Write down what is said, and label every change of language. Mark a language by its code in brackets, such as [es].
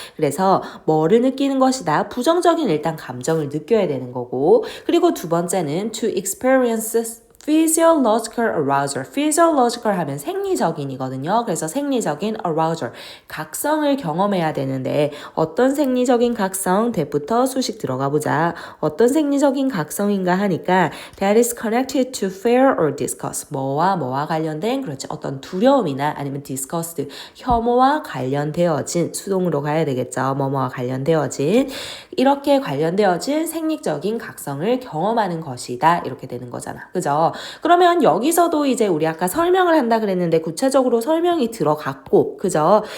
[ko] 그래서 뭐를 느끼는 것이다? 부정적인 일단 감정을 느껴야 되는 거고 그리고 두 번째는 [en] to experience physiological arousal. [ko] physiological 하면 생리적인이거든요. 그래서 생리적인 arousal. 각성을 경험해야 되는데 어떤 생리적인 각성? 대부터 수식 들어가 보자. 어떤 생리적인 각성인가 하니까 [en] that is connected to fear or disgust. [ko] 뭐와 관련된 그렇지 어떤 두려움이나 아니면 disgust 혐오와 관련되어진 수동으로 가야 되겠죠. 뭐와 관련되어진 이렇게 관련되어진 생리적인 각성을 경험하는 것이다. 이렇게 되는 거잖아. 그죠? 그러면 여기서도 이제 우리 아까 설명을 한다 그랬는데 구체적으로 설명이 들어갔고 그죠?